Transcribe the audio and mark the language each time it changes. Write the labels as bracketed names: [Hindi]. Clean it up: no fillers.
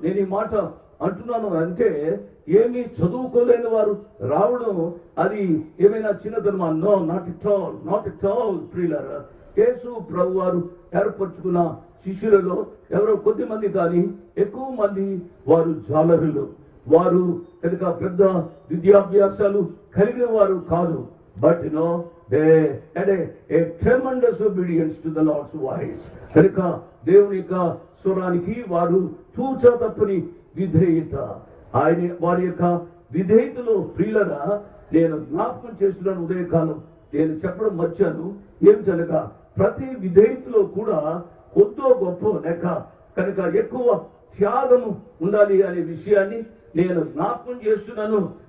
[Telugu] నేను ఈ మాట అంటున్నాను అంటే ఏమీ చదువుకోలేని వారు రావడం అది ఏమైనా చిన్నతనమా? [English] No, not at all, not at all. [Telugu] ప్రియులారా, యేసు ప్రభు వారు ఏర్పరచుకున్న శిష్యులలో ఎవరో కొద్ది మంది కానీ ఎక్కువ మంది వారు జాలరులు. వారు కనుక పెద్ద విద్యాభ్యాసాలు కలిగిన వారు కాదు. [English] But no, they had a tremendous obedience to the Lord's voice. [Telugu] కనుక దేవుని యొక్క స్వరానికి వారు తూచా తప్పని విధేయత. ఆయన వారి యొక్క విధేయతలో ప్రియులరా నేను జ్ఞాపకం చేస్తున్నాను. ఉదయకాలం నేను చెప్పడం మర్చాను. ఏమిటనగా ప్రతి విధేయతలో కూడా కొద్దో గొప్ప లేక కనుక ఎక్కువ త్యాగము ఉండాలి అనే విషయాన్ని నేను జ్ఞాపకం చేస్తున్నాను.